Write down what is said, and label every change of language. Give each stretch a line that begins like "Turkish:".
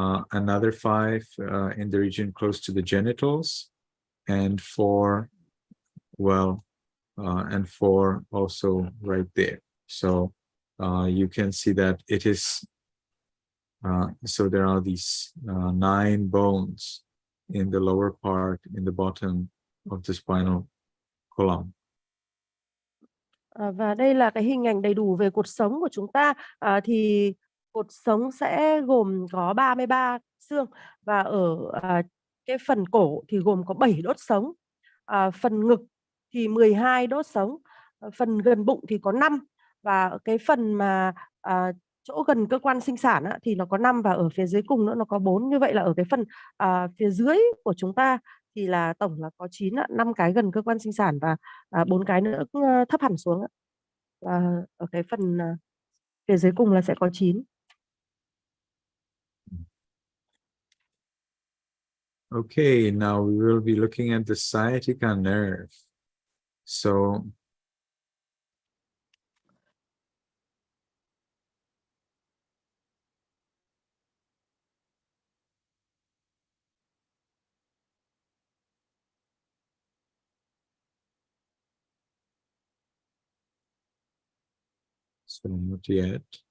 English: another 5 in the region close to the genitals, and 4, and 4 also right there. So you can see that it is, so there are these 9 bones in the lower part, in the bottom of the spinal column.
Vietnamese: Và đây là cái hình ảnh đầy đủ về cột sống của chúng ta. Thì cột sống sẽ gồm có 33 xương, và ở cái phần cổ thì gồm có 7 đốt sống, phần ngực thì 12 đốt sống, phần gần bụng thì có 5, và cái phần mà chỗ gần cơ quan sinh sản thì nó có 5, và ở phía dưới cùng nữa nó có 4. Như vậy là ở cái phần phía dưới của chúng ta thì là tổng là có 9, 5 cái gần cơ quan sinh sản và 4 cái nữa thấp hẳn xuống. Và ở cái phần phía dưới cùng là sẽ có 9.
English: Okay, now we will be looking at the sciatica nerve. So not yet.